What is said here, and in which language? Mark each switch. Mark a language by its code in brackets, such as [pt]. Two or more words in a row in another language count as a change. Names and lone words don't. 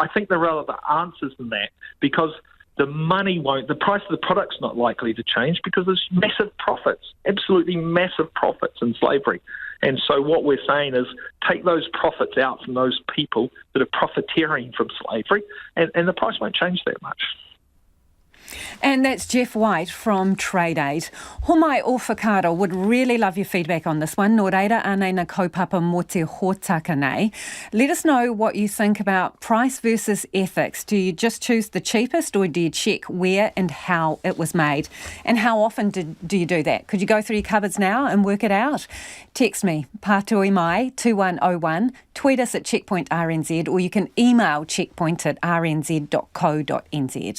[en] I think there are other answers than that because the price of the product's not likely to change because there's massive profits, absolutely massive profits in slavery. And so what we're saying is take those profits out from those people that are profiteering from slavery and the price won't change that much. And that's Jeff White from Trade Aid. [mi] Homai o Whakaaro [en] would really love your feedback on this one. [mi] Nō reira anei na kaupapa mō te hōtaka nei. [en] Let us know what you think about price versus ethics. Do you just choose the cheapest or do you check where and how it was made? And how often do you do that? Could you go through your cupboards now and work it out? Text me, [mi] Pātui Mai [en] 2101, tweet us at Checkpoint RNZ, or you can email checkpoint@rnz.co.nz.